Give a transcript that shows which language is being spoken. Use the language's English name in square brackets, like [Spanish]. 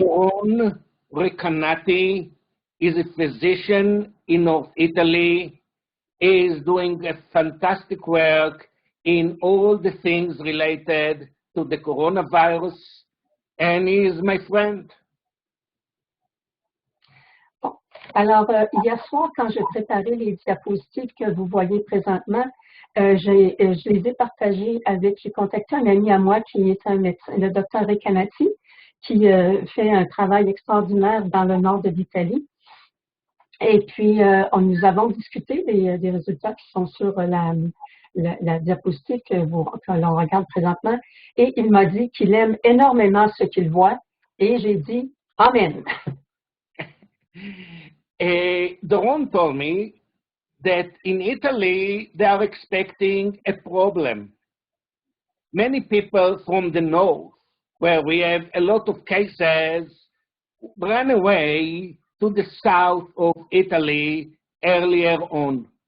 [English] Doron Recanati is a physician in North Italy. He is doing a fantastic work in all the things related to the coronavirus, and he is my friend. [French] Bon. Alors, hier soir, quand je préparais les diapositives que vous voyez présentement, je les ai partagées j'ai contacté un ami à moi qui est un médecin, le docteur Recanati, qui fait un travail extraordinaire dans le nord de l'Italie. Et puis, nous avons discuté des résultats qui sont sur la diapositive que l'on regarde présentement. Et il m'a dit qu'il aime énormément ce qu'il voit. Et j'ai dit Amen. [English] Doron told me that in Italy, they are expecting a problem. Many people from the north, where we have a lot of cases, ran away to the south of Italy earlier on.